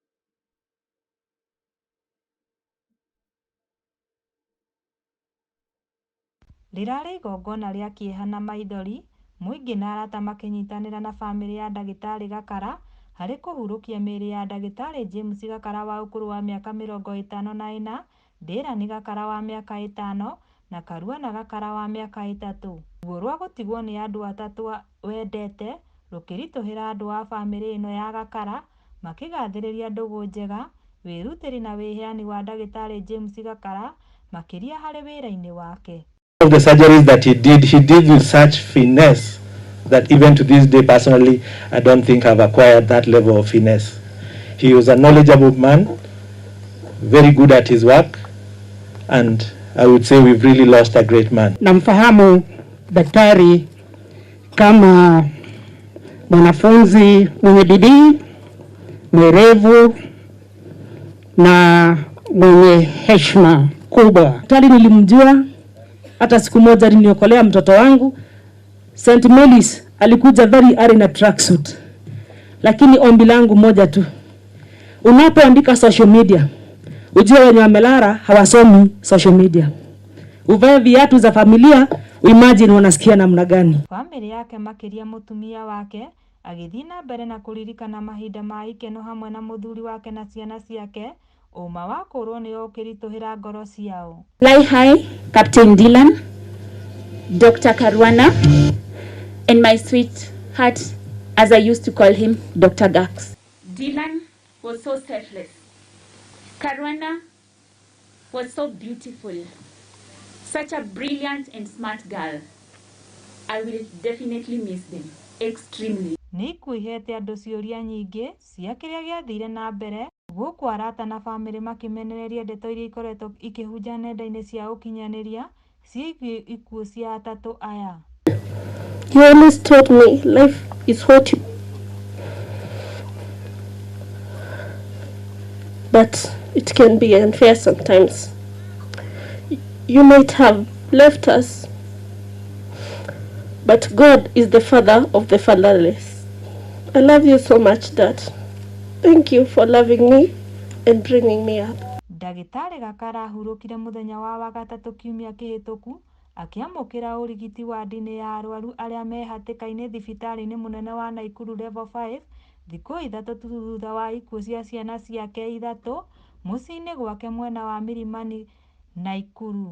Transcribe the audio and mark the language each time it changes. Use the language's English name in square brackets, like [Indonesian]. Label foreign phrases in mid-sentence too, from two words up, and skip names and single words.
[Kikuyu] Rirarĩ igongona rĩa kĩeha na maithori, mũingĩ na arata makĩnyitanĩra na bamĩrĩ ya ndagĩtarĩ Gakara harĩ kũhurũkia mĩĩrĩ ya ndagĩtarĩ James Gakara wa ũkũrũ wa mĩaka 54, Ndĩrani Gakara wa mĩaka 5 na Karuana Gakara wa mĩaka 3. Ruo rwa gũtigwo nĩ andũ atatũ wendete rũkĩritũhĩra andũ a bamĩrĩ ĩno ya Gakara makĩgathĩrĩria ndũgũ njega, wĩrutĩri na wĩheani wa ndagĩtarĩ James Gakara makĩria harĩ wĩra-inĩ wake. [English] Of the surgeries that he did with such finesse that even to this day personally I don't think I've acquired that level of finesse. He was a knowledgeable man, very good at his work, and I would say we've really lost a great man. [Swahili] Namfahamu daktari kama mwanafunzi mwenye bidii, mwerevu na mwenye heshima kubwa. Daktari nilimjua hata siku moja aliniokolea mtoto wangu. St. Mary's alikuja [English] very early [Swahili] na tracksuit. Lakini ombi langu moja tu. Unapoandika [English] social media, [Swahili] ujue wenye wamelara hawasomi [English] social media. [Swahili] Uvae viatu za familia, uimagine wanasikia namna gani. [Kikuyu] Family yake makiria mutumia wake agithii na mbere na kuririkana mahinda ma ikeno hamwe na muthuri wake na ciana ciake. Uma wa kũrwo nĩ ũkĩritũhĩra ngoro ciao. [English] Fly high, Captain Dylan, Dr. Karuana, and my sweetheart, as I used to call him, Dr. Gax. Dylan was so selfless. Karuana was so beautiful. Such a brilliant and smart girl. I will definitely miss them extremely. [Kikuyu] Nĩ ikuihete andũ ciũria nyingĩ cia kĩrĩa gĩathire na mbere gũkũ arata na bamĩrĩ makĩmenereria ndeto iria ikoretwo ikĩhunja nenda-inĩ cia ũkinyanĩria ciĩgiĩ ikuũ cia atatũ aya. [English] You always told me life is what you... But it can be unfair sometimes. You might have left us, but God is the father of the fatherless. I love you so much, Dad. Thank you for loving me and bringing me up. [Kikuyu] Ndagĩtarĩ Gakara ahurũkire mũthenya wa wagatatũ kiumia kĩhĩtũku akĩamũkĩra ũrigiti wa ndini ya arwaru arĩa me hatĩka-inĩ thibitarĩ-inĩ mũnene wa Naikuru level 5 thikũ ithatũ thutha wa ikuũ cia ciana ciake ithatũ mũciĩ-inĩ gwake mwena wa Milimani, Naikuru.